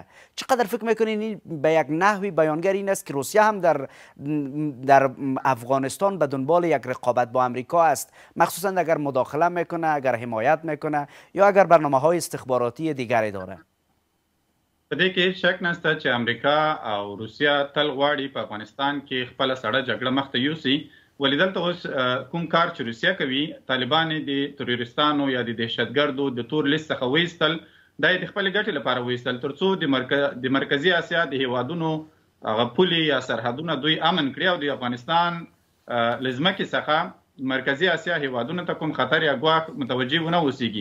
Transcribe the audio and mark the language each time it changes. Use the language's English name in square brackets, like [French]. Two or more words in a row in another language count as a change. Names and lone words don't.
[Persian] چقدر فکر میکنین این به یک نحوی بیانگر این است که روسیه هم در افغانستان به دنبال یک رقابت با امریکا است، مخصوصا اگر مداخله میکنه، اگر حمایت میکنه یا اگر برنامه های استخباراتی دیگری داره؟ [Pashto] په دې کې هیڅ شک نشته چې امریکا او روسیه تل غواړي په افغانستان کې خپله سړه جګړه مخته یوسي. ولې دلته اوس کوم کار چې روسیه کوي، طالبان د تروریستانو یا د دهشتګردو د تور لیست څخه وایستل، دا یې د خپلې ګټې لپاره وایستل تر څو د مرکزي اسیا د هیوادونو هغه پولې یا سرحدونه دوی امن کړي او د افغانستان له ځمکې څخه مرکزي اسیا هیوادونو ته کوم خطر یا ګواښ متوجه ونه اوسېږي.